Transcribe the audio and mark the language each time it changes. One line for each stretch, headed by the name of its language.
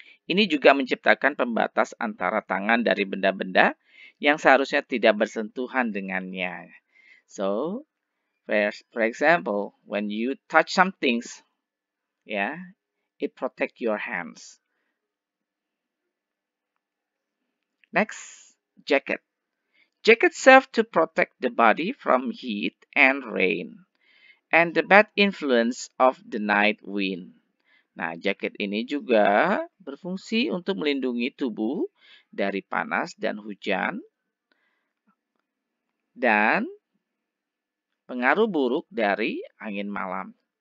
Indonesian: Ini juga menciptakan pembatas antara tangan dari benda-benda yang seharusnya tidak bersentuhan dengannya.
English: So, for example, when you touch some things, yeah, it protect your hands. Next, jacket. Jackets serve to protect the body from heat and rain and the bad influence of the night wind.
Indonesian: Nah, jaket ini juga berfungsi untuk melindungi tubuh dari panas dan hujan dan pengaruh buruk dari angin malam.